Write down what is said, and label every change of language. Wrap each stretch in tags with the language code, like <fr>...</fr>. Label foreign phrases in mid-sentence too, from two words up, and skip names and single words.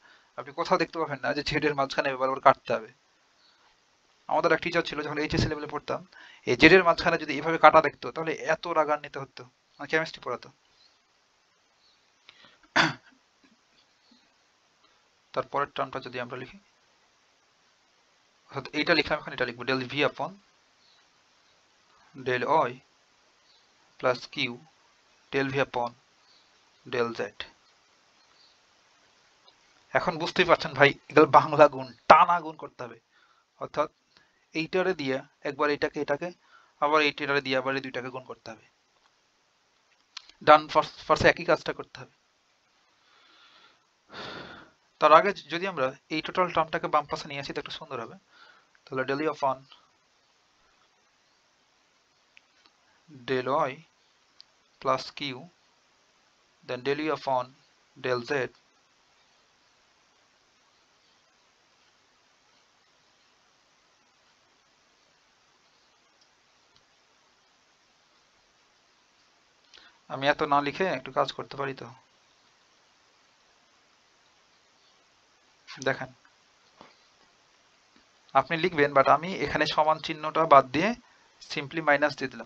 <bn>আপনি কোথাও দেখতে পাবেন না যে জেড এর মাঝখানে বারবার কাটতে হবে। আমাদের এক টিচার ছিল যখন এইচএসসি লেভেলে পড়তাম, এই জেড এর মাঝখানে যদি এইভাবে কাটা দেখতো তাহলে এত রাগান্বিত হতো, কেমিস্ট্রি পড়াতো। তারপরের টার্মটা যদি আমরা লিখি, অর্থাৎ এইটা লিখলাম, এখন এটা লিখবো</bn> <en>del v upon del y plus q del v upon del z।</en> <bn>এখন বুঝতেই পারছেন ভাই, এগুলো বাংলা গুণ, টানা গুণ করতে হবে, অর্থাৎ এইটারে দিয়ে একবার এটাকে এটাকে, আবার এইটারে দিয়ে আবার এই দুইটাকে গুণ করতে হবে, ডান ফার্স্টে একই কাজটা করতে হবে। তার আগে যদি আমরা এই টোটাল টার্মটাকে বাম পাশে নিয়ে আসি তো একটু সুন্দর হবে।</bn> <en>তাহলে del u upon del y plus q then del u upon del z</en> <bn>আমি এত না লিখে একটু কাজ করতে পারি তো, দেখেন আপনি লিখবেন, বাট আমি এখানে সমান চিহ্নটা বাদ দিয়ে</bn> <en>simply minus</en> <bn>দিয়ে দিলাম।</bn>